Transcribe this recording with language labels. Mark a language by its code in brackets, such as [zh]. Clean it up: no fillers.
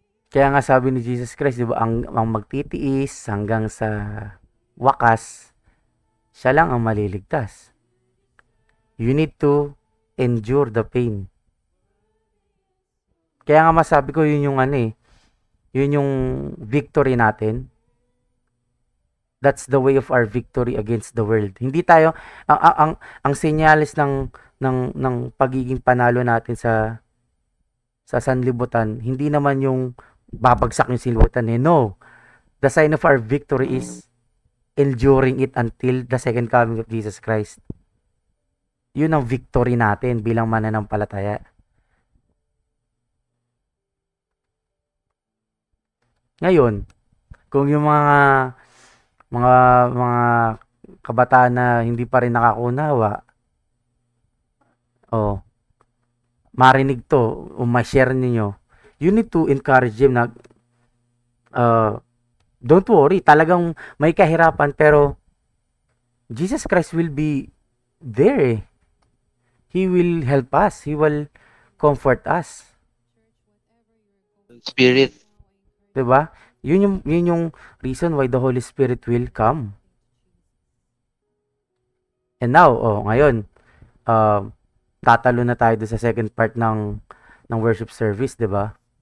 [tl] Kaya nga sabi ni Jesus Christ, di ba, ang magtitiis hanggang sa wakas, siya lang ang maliligtas. [en] You need to endure the pain. [tl] Kaya nga masabi ko, yun yung yun yung victory natin. [en] That's the way of our victory against the world. [tl] Hindi tayo, ang senyales ng pagiging panalo natin sa sanlibutan, hindi naman yung babagsak yung sanlibutan No. [en] The sign of our victory is enduring it until the second coming of Jesus Christ. [tl] Yun ang victory natin bilang mananampalataya. Ngayon, kung yung mga kabataan na hindi pa rin nakakunawa, marinig to, o ma-share ninyo, [en] you need to encourage them [tl] na, [en] don't worry, [tl] talagang may kahirapan, pero [en] Jesus Christ will be there. He will help us. He will comfort us. Spirit. [tl] Diba? Yun yung [en] reason why the Holy Spirit will come. And now, [tl] ngayon, tatalo na tayo sa second part ng worship service, 'di ba?